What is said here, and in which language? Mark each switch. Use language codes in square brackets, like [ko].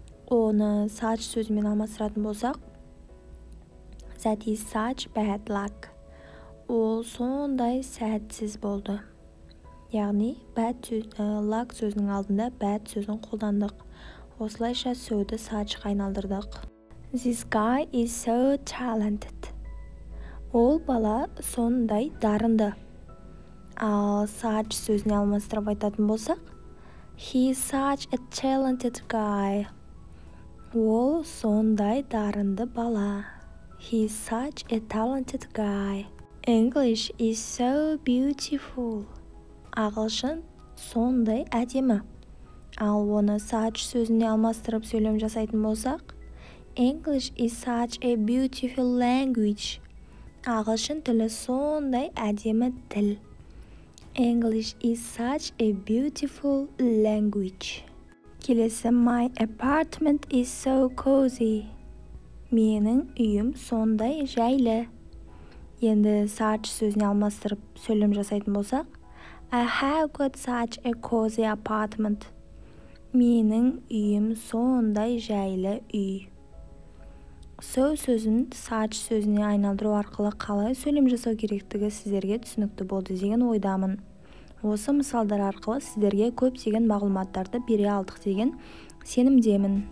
[kk] Оны such сөзімен алмастыратын болсақ, [en] that is such bad luck. [kk] Ол сондай сәтсіз болды. Яғни luck сөзінің алдында bad сөзін қолдандық. Осылайша so'ды suchқа айналдырдық. [en] This guy is so talented. [kk] Ол бала сондай дарынды. Ал such сөзіне алмастырып айтатын болсақ, [en] he is such a talented guy. [kk] Ол сондай дарынды бала. [en] He is such a talented guy. English is so beautiful. [kk] Ағылшын сондай әдемі. Ал оны such сөзіне алмастырып сөйлем жасайтын болсақ, [en] English is such a beautiful language. [kk] Ағылшын тілі сондай әдемі тіл. [en] English is such a beautiful language. [kk] Келесі [en] my apartment is so cozy. [kk] Менің үйім сондай жайлы. Енді such сөзіне алмастырып сөйлем жасайтын болсақ, [en] I have got such a cozy apartment. [kk] Менің үйім сондай жайлы үй. So сөзін such сөзіне айналдыру арқылы қалай сөйлем жасау керектігі сіздерге түсінікті болды деген ойдамын. Осы мысалдар арқылы сіздерге көптеген мағлұматтарды бере алдық деген сенімдемін.